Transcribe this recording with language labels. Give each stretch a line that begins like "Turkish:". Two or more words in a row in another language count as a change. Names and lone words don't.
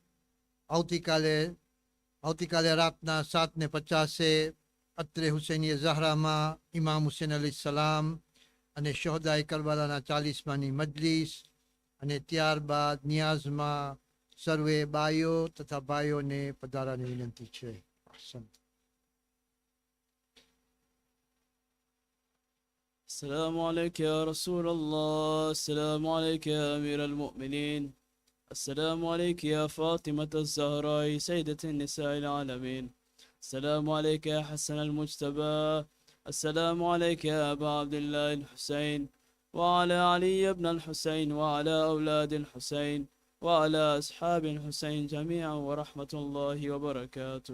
Gujarati: આવતીકાલે રાતના 7:50 અત્રે હુસૈનીએ ઝહરામાં ઇમામ હુસૈન અલી સલામ અને શહોદાએ કરબલાના 40માની મજલિસ અને ત્યારબાદ નિયાઝમાં સર્વે બાઈઓ તથા ભાઈઓને પધારવાની વિનંતી છે.
Arabic: السلام عليك يا رسول الله، السلام عليك يا أمير المؤمنين، السلام عليك يا فاطمة الزهراء سيدة النساء العالمين، السلام عليك يا حسن المجتبى، السلام عليك يا أبا عبد الله الحسين، وعلى علي بن الحسين، وعلى أولاد الحسين، وعلى أصحاب الحسين جميعا، ورحمة الله وبركاته.